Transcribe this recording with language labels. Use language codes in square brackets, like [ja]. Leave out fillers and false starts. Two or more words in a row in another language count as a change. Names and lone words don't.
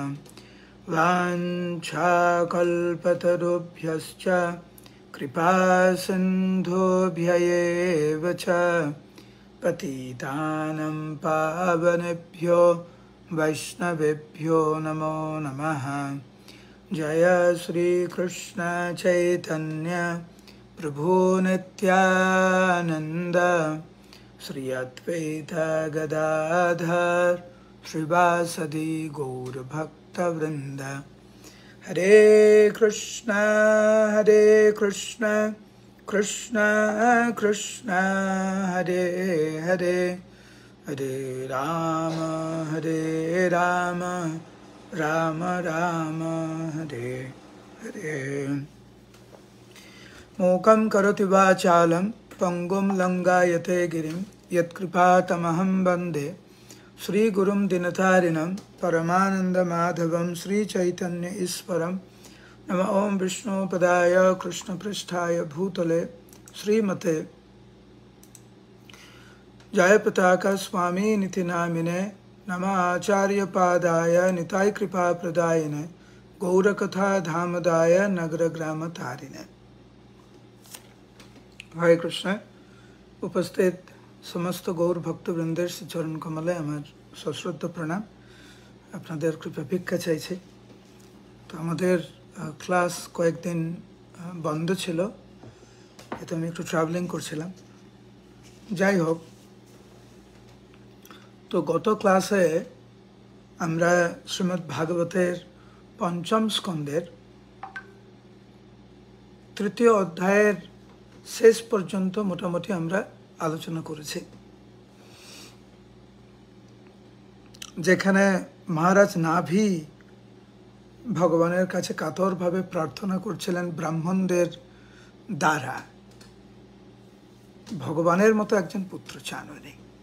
[sa] वाञ्छाकल्पतरुभ्यश्च कृपासिन्धुभ्यैव च पतितानं पावनेभ्यो वैष्णवेभ्यो नमो नमः। जय श्री कृष्ण चैतन्य प्रभु नित्यानंद श्री अद्वैत गदाधर श्रीवासदि गौर भक्त वृंद। हरे कृष्ण कृष्ण कृष्ण हरे हरे, हरे राम राम राम हरे हरे। मूकं करोति वाचालं पंगुं लंघयते गिरिं यत्कृपातमहं वन्दे श्रीगुरुं दीनतारिणं परमानन्दमाधवं श्रीचैतन्य ईश्वरं। नमः ओं विष्णुपदाय कृष्णपृष्ठाय भूतले श्रीमते जयपताका स्वामिनिति नामिने। नमः आचार्यपादाय निताय कृपाप्रदायिने गौरकथा धामदाय नगरग्रामतारिणे। हरे कृष्ण। [bn] উপস্থিত সমস্ত গৌর ভক্তবৃন্দের চরণ কমলে আমার সশ্রদ্ধ প্রণাম। আপনাদের কৃপা ভিক্ষা চাইছি। তো আমাদের ক্লাস কয়েকদিন বন্ধ ছিলো, এতো আমি একটু ট্রাভেলিং করছিলাম। যাই হোক, তো গত ক্লাসে আমরা শ্রীমদ্ ভাগবতের পঞ্চম স্কন্দের তৃতীয় অধ্যায়ের শেষ পর্যন্ত মোটামুটি আমরা আলোচনা করেছি। যেখানে মহারাজ নাভি ভগবানের কাছে কাতরভাবে প্রার্থনা করছিলেন ব্রাহ্মণদের দ্বারা, ভগবানের মতো একজন পুত্র চান উনি।